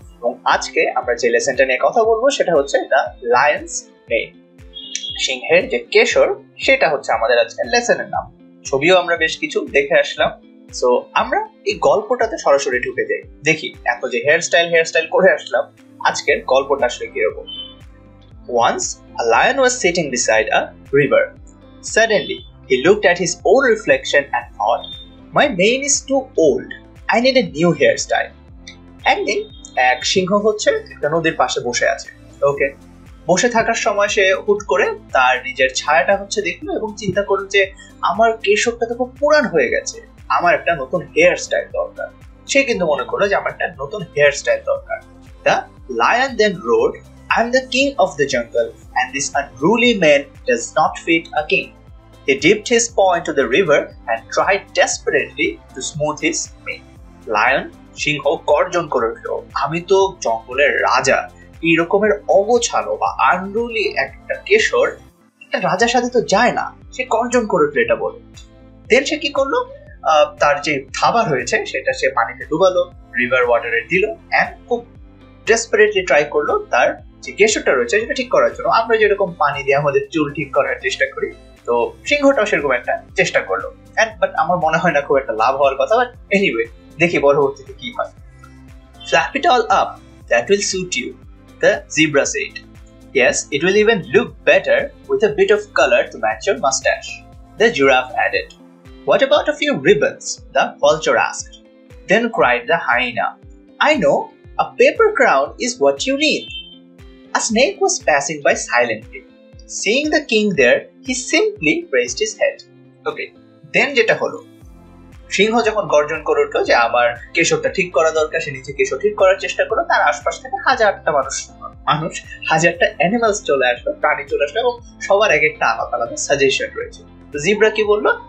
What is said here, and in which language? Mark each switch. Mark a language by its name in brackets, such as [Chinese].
[Bangla] এবং আজকে আমরা যে লেসনটা নিয়ে কথা বলবো সেটা হচ্ছে দ্য লায়ন্স মেন, সিংহের যে কেশর, সেটা হচ্ছে আমাদের আজকের লেসনের নাম। ছবিও আমরা বেশ কিছু দেখে আসলাম। সো আমরা এই গল্পটাতে সরাসরি ঢুকে যাই, দেখি এত যে হেয়ার স্টাইল করে আসলাম, আজকের গল্পটা আসলে কিরকম। [English] Once a lion was sitting beside a river. Suddenly he looked at his own reflection and thought, my mane is too old, I need a new hairstyle. [Bangla] একদিন এক সিংহ হচ্ছে একটা নদীর পাশে বসে আছে। ওকে, বসে থাকার সময় সে হুট করে তার নিজের ছায়াটা হচ্ছে দেখলো এবং চিন্তা করলো যে আমার কেশরটা তো খুব পুরান হয়ে গেছে, আমার একটা নতুন হেয়ার স্টাইল দরকার। সে কিন্তু মনে করলো যে আমার একটা নতুন হেয়ার স্টাইল দরকার। [English] The lion then roared, I am the king of the jungle and this unruly man does not fit a king. He dipped his paw into the river and tried desperately to smooth his mane. [Bangla] Lion, সিংহ গর্জন করে উঠল, আমি তো জঙ্গলের রাজা, এই রকমের অগোছালো বা আনরুলি একটা কেশর একটা রাজার সাথে তো যায় না। সে গর্জন করে উঠল এটা বলে। দেন সে কি করলো, তার যে থাবা রয়েছে সেটা সে পানিতে ডুবালো, রিভার ওয়াটারে দিল, এন্ড খুব ডেসপারেটলি ট্রাই করলো তার যে কেশরটা রয়েছে সেটা ঠিক করার জন্য। আমরা যেরকম পানি দিয়ে আমাদের চুল ঠিক করার চেষ্টা করি, তো সিংহটাও সেরকম একটা চেষ্টা করলো। বাট আমার মনে হয় না খুব একটা লাভ হওয়ার কথা। বাট এনিওয়ে, দেখি পরবর্তীতে কি হয়। [English] Flap it all up, that will suit you, the zebra said. Yes, it will even look better with a bit of color to match your mustache, the giraffe added. What about a few ribbons? The vulture asked. Then cried the hyena, I know, a paper crown is what you need. A snake was passing by silently. Seeing the king there, he simply raised his head. Okay, then [Bangla] যেটা হলো, সিংহ যখন গর্জন করে উঠলো যে আমার কেশরটা ঠিক করা দরকার, সে নিজে কেশর ঠিক করার চেষ্টা করলো, তার আশপাশ থেকে হাজারটা হাজারটা অ্যানিমালস চলে আসলো, প্রাণী চলে আসলো, এবং সবার এক একটা আলাদা আলাদা সাজেশন রয়েছে। তো জিব্রা কি বললো?